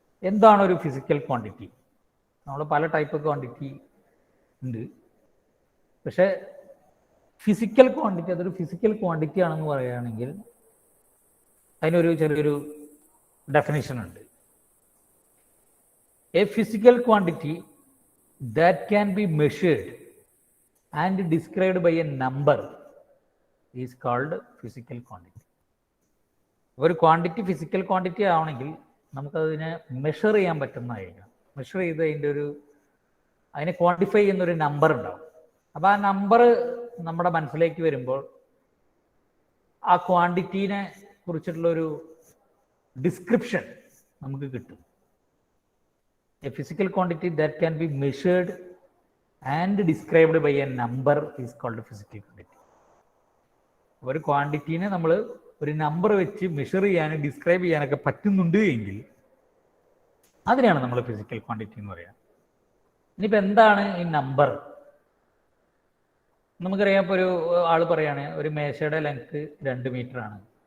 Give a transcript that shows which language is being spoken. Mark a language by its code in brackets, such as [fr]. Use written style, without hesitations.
[ml] എന്താണ് ഒരു physical quantity? നമ്മൾ പല ടൈപ്പ് ക്വാണ്ടിറ്റി ഉണ്ട്. പക്ഷേ ഫിസിക്കൽ ക്വാണ്ടിറ്റി, അതൊരു ഫിസിക്കൽ ക്വാണ്ടിറ്റി ആണെന്ന് പറയുകയാണെങ്കിൽ അതിനൊരു ചെറിയൊരു ഡെഫിനിഷൻ ഉണ്ട്. [en] A physical quantity that can be measured and described by a number is called physical quantity. [ml] ഒരു ക്വാണ്ടിറ്റി ഫിസിക്കൽ ക്വാണ്ടിറ്റി ആവണമെങ്കിൽ നമുക്കതിനെ മെഷർ ചെയ്യാൻ പറ്റുന്നതായിരിക്കണം. മെഷർ ചെയ്ത് അതിനെ ക്വാണ്ടിഫൈ ചെയ്യുന്നൊരു നമ്പർ ഉണ്ടാവും. അപ്പോൾ ആ നമ്പർ നമ്മുടെ മനസ്സിലേക്ക് വരുമ്പോൾ ആ ക്വാണ്ടിറ്റീനെ കുറിച്ചിട്ടുള്ളൊരു ഡിസ്ക്രിപ്ഷൻ നമുക്ക് കിട്ടും. [en] A physical quantity that can be measured and described by a number is called physical quantity. [ml] ഒരു ക്വാണ്ടിറ്റീനെ നമ്മൾ ഒരു നമ്പർ വെച്ച് മെഷർ ചെയ്യാനും ഡിസ്ക്രൈബ് ചെയ്യാനൊക്കെ പറ്റുന്നുണ്ട് എങ്കിൽ അതിനെയാണ് നമ്മൾ ഫിസിക്കൽ ക്വാണ്ടിറ്റി എന്ന് പറയുക. ഇനിയിപ്പോൾ എന്താണ് ഈ നമ്പർ? നമുക്കറിയാം, ഇപ്പോൾ ഒരു ആൾ പറയുകയാണ് ഒരു മേശയുടെ ലെങ്ത് 2 മീറ്റർ ആണ്.